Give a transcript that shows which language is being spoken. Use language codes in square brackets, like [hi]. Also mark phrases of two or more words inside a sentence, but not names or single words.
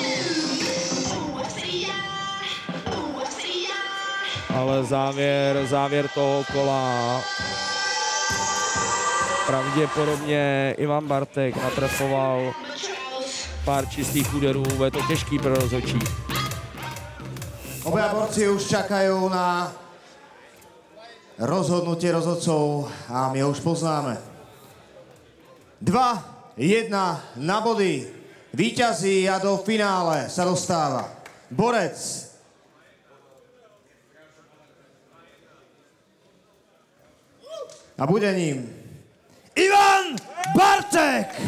[cs] Ale závěr toho kola pravděpodobně Ivan Bartek natrefoval pár čistých úderů, bude to těžký pro rozhodčí. [sk] Obaja borci už čakajú na rozhodnutie rozhodcov a my ho už poznáme. 2-1 na body. Víťazí a do finále sa dostáva borec a bude ním Ivan Bartek.